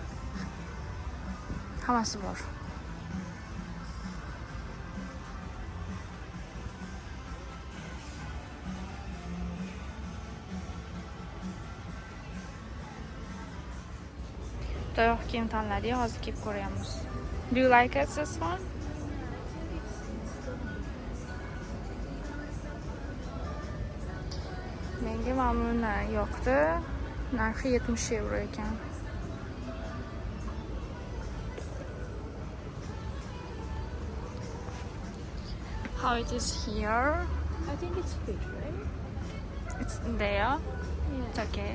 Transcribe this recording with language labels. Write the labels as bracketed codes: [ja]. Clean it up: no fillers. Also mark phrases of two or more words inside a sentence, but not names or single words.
[uz] Hammasi bor. Oyoq kiyim tanladik, hozir kiyib ko'ramiz. [en] Do you like it, this one? [uz] Menga mamnuna yoqdi. Narxi 70 euro ekan. [en] How it is here? I think it's fit, right? It's there. Yeah. It's okay.